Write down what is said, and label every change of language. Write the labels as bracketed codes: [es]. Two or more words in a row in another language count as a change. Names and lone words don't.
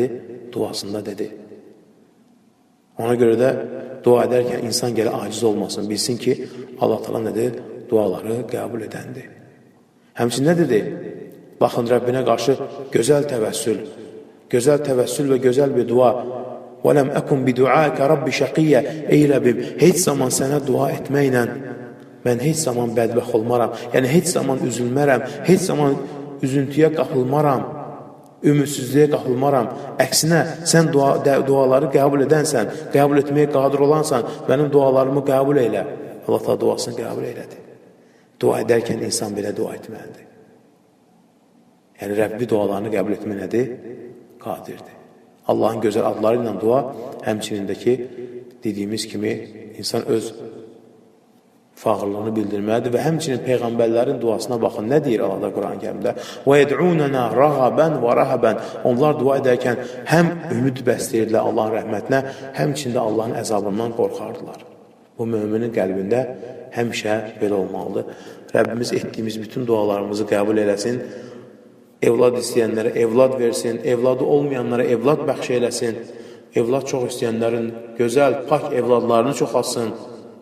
[az] Duasında dedi. Ona görə də dua edərkən insan gələ aciz olmasın, bilsin ki, Allah Taala nədir? Duaları qəbul edəndir. Həmçinin nə dedi? Baxın, Rəbbinə qarşı gözəl təvəssül və gözəl bir dua. [ar] وَلَمْ أَكُمْ بِدُعَاكَ رَبِّ شَقِيَّ [az] Ey Rəbbim, heç zaman sənə dua etməklə mən heç zaman bədbəxt olmaram, yəni heç zaman üzülmərəm, heç zaman üzüntüyə qapılmaram, ümidsizliyə qapılmaram. Əksinə, sən duaları qəbul edənsən, qəbul etməyə qadir olansan, mənim dualarımı qəbul elə. Allah da duasını qəbul elədi. Dua edərkən insan belə dua etməlidir. Yəni, Rəbbi dualarını qəbul etmə nədir? Qadirdir. Allahın gözəl adları ilə dua, həmçinindəki dediyimiz kimi insan öz fağırlığını bildirməlidir və həmçinin Peyğəmbərlərin duasına baxın, nə deyir Allah da Quran-Kərimdə? [ar] وَيَدْعُونَنَا رَغَبًا وَرَهَبًا [az] Onlar dua edərkən həm ümid bəsləyirlər Allahın rəhmətinə, həmçində Allahın əzabından qorxardılar. Bu müminin qəlbində həmişə belə olmalıdır. Rəbbimiz etdiyimiz bütün dualarımızı qəbul eləsin, evlad istəyənlərə evlad versin, evladı olmayanlara evlad bəxş eləsin, evlad çox istəyənlərin gözəl, pak evladlarını çoxalsın.